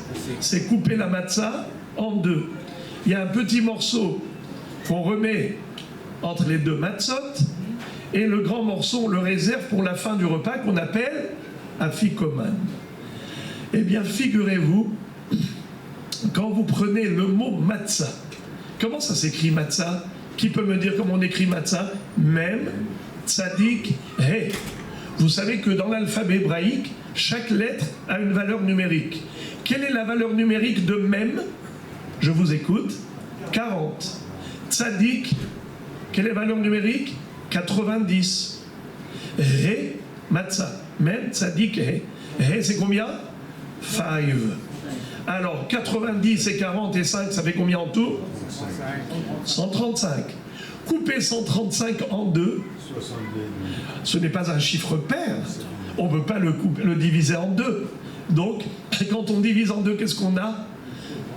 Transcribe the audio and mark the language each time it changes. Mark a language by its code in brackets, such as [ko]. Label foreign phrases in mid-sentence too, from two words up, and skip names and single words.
[fr] C'est couper la matzah en deux. Il y a un petit morceau qu'on remet entre les deux matzot, et le grand morceau, on le réserve pour la fin du repas qu'on appelle afikoman. Eh bien, figurez-vous, quand vous prenez le mot matzah, comment ça s'écrit matzah? Qui peut me dire comment on écrit matzah? [he] מם צדי, הא. [fr] Vous savez que dans l'alphabet hébraïque, chaque lettre a une valeur numérique. Quelle est la valeur numérique de mem? Je vous écoute. 40. Tzadik, quelle est la valeur numérique? 90. [he] הא, [fr] matzah. [he] מם צדי, הא הא, [fr] c'est combien? 5. Alors, 90 et 40 et 5, ça fait combien en tout? 135. Couper 135 en deux, ce n'est pas un chiffre pair. On ne peut pas le diviser en deux. Donc, quand on divise en deux, qu'est-ce qu'on a?